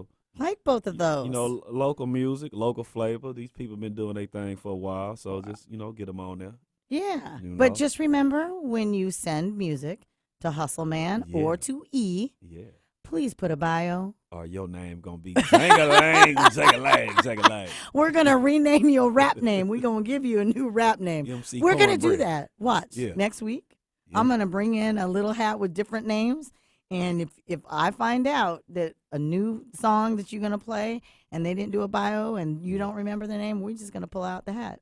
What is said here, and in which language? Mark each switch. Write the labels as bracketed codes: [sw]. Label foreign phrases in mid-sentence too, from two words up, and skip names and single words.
[en] Like both of those. you know, local music, local flavor. These people been doing their thing for a while, so just get them on there. Yeah. You know? But just remember, when you send music to Hustle Man or to E, please put a bio. Or your name gonna be Zang-a-lang, Zang-a-lang, Zang-a-lang. We're going to rename your rap name. We're going to give you a new rap name. MC We're going to do Cornbread. that. Watch. Yeah. Next week, I'm going to bring in a little hat with different names. And if I find out that a new song that you're going to play and they didn't do a bio and you don't remember the name, we're just going to pull out the hat.